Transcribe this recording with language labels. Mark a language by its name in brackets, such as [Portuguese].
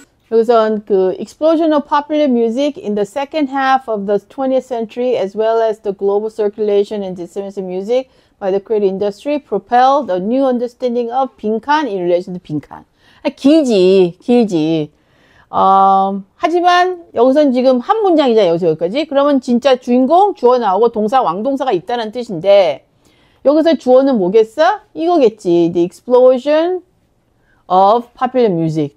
[Korean] 여기선 그 [English] explosion of popular music in the second half of the 20th century as well as the global circulation and dissemination of music by the creative industry propelled a new understanding of 빈칸 in relation to 빈칸. [Korean] 길지. 하지만 여기선 지금 한 문장이자 여기서 여기까지. 그러면 진짜 주인공, 주어 나오고 동사, 왕동사가 있다는 뜻인데 여기서 주어는 뭐겠어? 이거겠지. [English] The explosion of popular music.